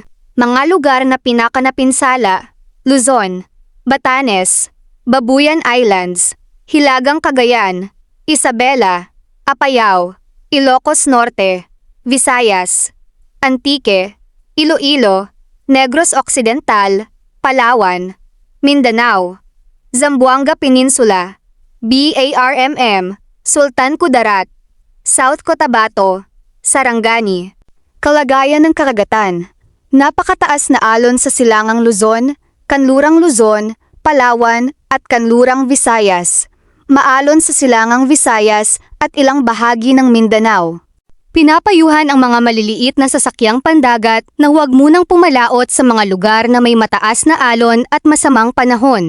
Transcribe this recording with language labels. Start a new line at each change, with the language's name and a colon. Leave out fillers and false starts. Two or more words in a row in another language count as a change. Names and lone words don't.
Filipino: Mga lugar na pinakanapinsala, Luzon, Batanes, Babuyan Islands, Hilagang Cagayan, Isabela, Apayao, Ilocos Norte, Visayas, Antique, Iloilo, Negros Occidental, Palawan, Mindanao, Zamboanga Peninsula, BARMM, Sultan Kudarat, South Cotabato, Sarangani. Kalagayan ng karagatan. Napakataas na alon sa silangang Luzon, kanlurang Luzon, Palawan at kanlurang Visayas. Maalon sa silangang Visayas at ilang bahagi ng Mindanao. Pinapayuhan ang mga maliliit na sasakyang pandagat na huwag munang pumalaot sa mga lugar na may mataas na alon at masamang panahon.